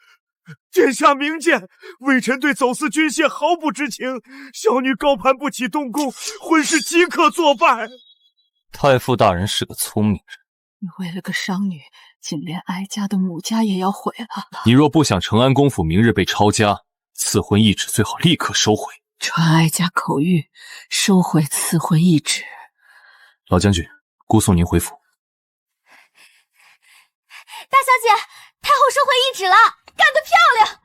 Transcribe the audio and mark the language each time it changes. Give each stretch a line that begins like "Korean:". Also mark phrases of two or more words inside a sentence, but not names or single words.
Chinese: 殿下明鑑，微臣對走私軍械毫不知情，小女高攀不起東宮，婚事即刻作辦。太傅大人是個聰明人，你為了個商女，竟連哀家的母家也要毀了。你若不想承安公府明日被抄家，賜婚懿旨最好立刻收回。傳哀家口諭，收回賜婚懿旨。老將軍，姑送您回府。大小姐，太后收回懿旨了，幹得漂亮！